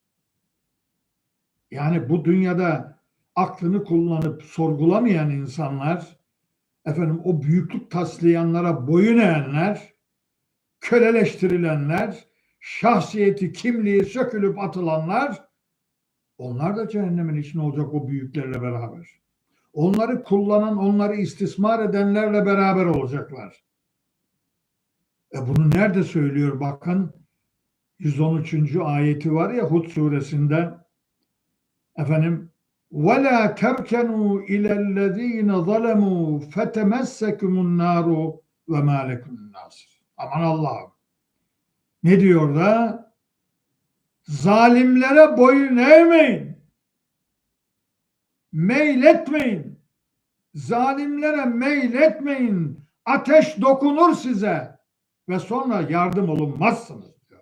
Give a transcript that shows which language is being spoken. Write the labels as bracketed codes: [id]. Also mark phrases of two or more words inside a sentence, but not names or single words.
[tr] Yani bu dünyada aklını kullanıp sorgulamayan insanlar, o büyüklük taslayanlara boyun eğenler, köleleştirilenler, şahsiyeti, kimliği sökülüp atılanlar, onlar da cehennemin içinde olacak o büyüklerle beraber. onları kullanan, onları istismar edenlerle beraber olacaklar. Bunu nerede söylüyor? Bakın 113. ayeti var ya Hud suresinde. [ar] Efendim وَلَا تَرْكَنُوا اِلَى الَّذ۪ينَ ظَلَمُوا فَتَمَسَّكُمُ النَّارُ وَمَا لَكُمْ النَّاصِرِ. [tr] Aman Allah'ım. Ne diyor da? Zalimlere boyun eğmeyin. Meyletmeyin. Zalimlere meyletmeyin. Ateş dokunur size ve sonra yardım olunmazsınız diyor.